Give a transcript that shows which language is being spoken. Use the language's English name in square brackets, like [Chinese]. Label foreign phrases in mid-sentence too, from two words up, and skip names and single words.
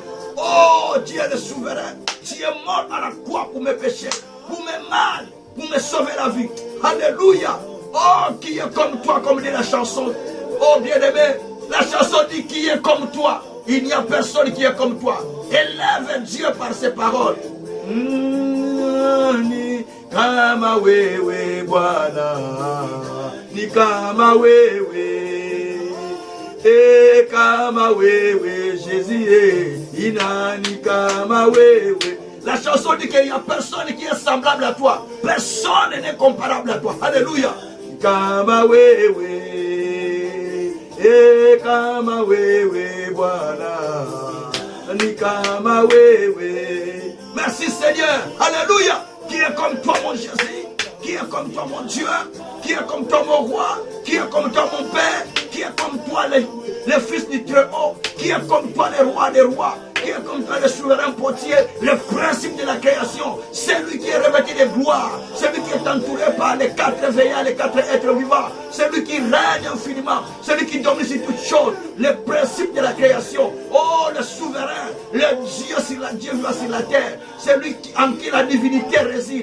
[French] Oh Dieu le souverain, tu es mort à la croix pour mes péchés, pour mes mal, pour me sauver la vie. Alléluia. Oh, qui est comme toi, comme dit la chanson. Oh, bien-aimé, la chanson dit qui est comme toi. Il n'y a personne qui est comme toi. Élève Dieu par ses paroles. [Swahili] Ni kama wewe Bwana, ni kama wewe, kama wewe Jésus, inani kama wewe. [French] La chanson dit qu'il n'y a personne qui est semblable à toi. Personne n'est comparable à toi. Alléluia. [Swahili] Kama wewe, kama wewe Bwana, ni kama wewe. [French] Merci Seigneur. Alléluia. Qui est comme toi mon Jésus, qui est comme toi mon Dieu, qui est comme toi mon roi, qui est comme toi mon Père, qui est comme toi le Fils du Très-Haut, qui est comme toi le roi des rois, qui est comme toi le souverain potier, le principe de la création, c'est lui qui est revêtu de gloire, c'est lui qui est entouré par les quatre veillants, les quatre êtres vivants, c'est lui qui règne infiniment, c'est lui qui domine sur toutes choses, le principe de la création, oh le souverain, le Dieu sur la Dieu sur la terre, c'est lui en qui la divinité réside.